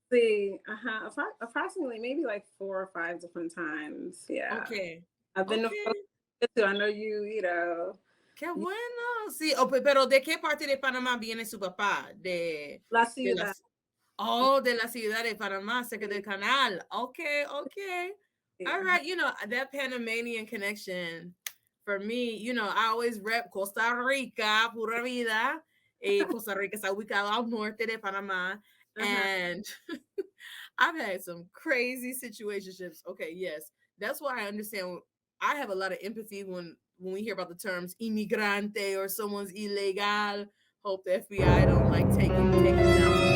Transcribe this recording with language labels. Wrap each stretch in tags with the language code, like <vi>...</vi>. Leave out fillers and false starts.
<es>Sí,</es> <en>approximately maybe like 4 or 5 different times. Yeah. Okay. I've been to, I know you know.</en> <es>Qué bueno. Sí, pero ¿de qué parte de Panamá viene su papá? De la ciudad. De la ciudad de Panamá, cerca del canal.</es> <en>Okay. Yeah. All right, that Panamanian connection for me, I always rep Costa Rica,</en> <es>pura vida. Costa Rica está ubicado al norte de Panamá.</es> <en>And I've had some crazy situationships. Okay, yes. That's why I understand. I have a lot of empathy when we hear about the terms inmigrante or someone's illegal. Hope the FBI don't take him down.</en>